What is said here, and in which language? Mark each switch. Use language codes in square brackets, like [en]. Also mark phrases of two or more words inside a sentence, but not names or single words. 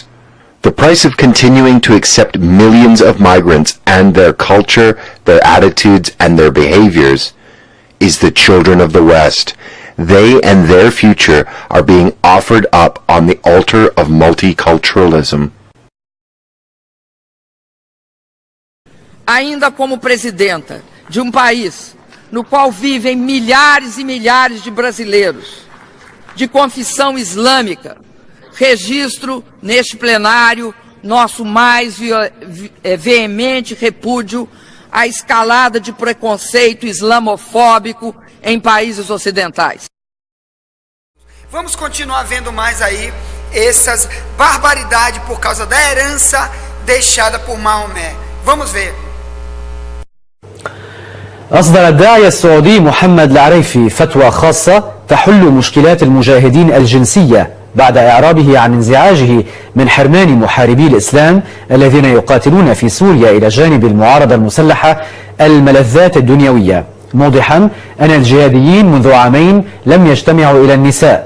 [en] The price of continuing to accept millions of migrants and their culture, their attitudes, and their behaviors is the children of the West. They and their future are being offered up on the altar of multiculturalism. [pt] Ainda como presidenta de país no qual vivem milhares e milhares de brasileiros de confissão islâmica, registro neste plenário nosso mais veemente repúdio à escalada de preconceito islamofóbico em países ocidentais. Vamos continuar vendo mais aí essas barbaridades por causa da herança deixada por Maomé. Vamos ver. [ar] أصدر الداعية السعودي محمد العريفي فتوى خاصة تحل مشكلات المجاهدين الجنسية بعد إعرابه عن انزعاجه من حرمان محاربي الإسلام الذين يقاتلون في سوريا إلى جانب المعارضة المسلحة الملذات الدنيوية، موضحا أن الجهاديين منذ عامين لم يجتمعوا إلى النساء.